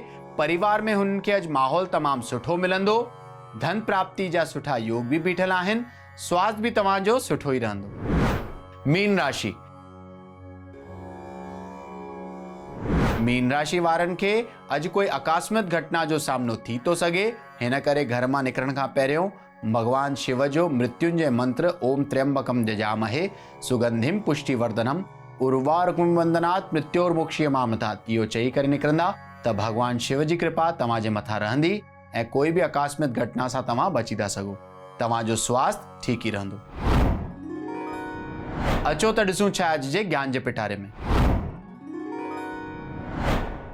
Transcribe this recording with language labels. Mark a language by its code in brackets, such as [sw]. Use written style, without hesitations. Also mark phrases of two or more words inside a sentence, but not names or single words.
[sd] परिवार में हुननि खे अॼु माहौल तमामु सुठो मिलंदो। धन प्राप्ति जा सुठा योग बि बीठल आहिनि। स्वास्थ्य बि तव्हांजो सुठो ई रहंदो। मीन राशि। मीन राशि वारनि खे अॼु कोई आकस्मिक घटना जो सामनो थी थो सघे। हिन करे घर मां निकिरण खां पहिरियों भगवान शिव जो मृत्युंजय मंत्र [sa] ओम त्र्यंबकम जजामहे सुगंधिम पुष्टिवर्धनम उर्वारुकम वंदनात् मृत्योर्मुक्षीयमामृतात् [sd] इहो चई करे निकिरंदा, त भगवान शिव जी कृपा तव्हांजे मथां रहंदी ऐं कोई बि आकस्मिक घटना सां तव्हां बची था सघो। तव्हांजो स्वास्थ्य ठीक ई रहंदो। अचो त ॾिसूं छा अॼु जे ज्ञान जे पिटारे में।